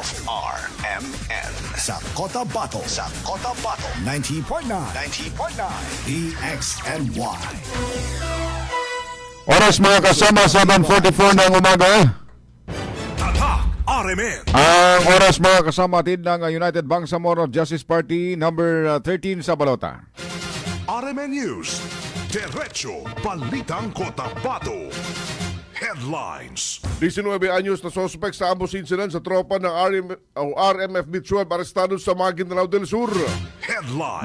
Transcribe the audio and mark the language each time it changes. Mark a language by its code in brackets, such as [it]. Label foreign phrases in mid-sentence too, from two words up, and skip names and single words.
[tl] RMN sa Cotabato 90.9 DXNY. Oras mga kasama, 7:44 ng umaga. Tatak RMN. Ang oras mga kasama atin ng United Bangsamoro Justice Party number 13 sa balota. RMN News. Diretso Balitang Cotabato. Headlines. 19 anyos na suspect sa ambus incident sa tropa ng RMFB 12 arestado sa Maguindanao del Sur. Headlines.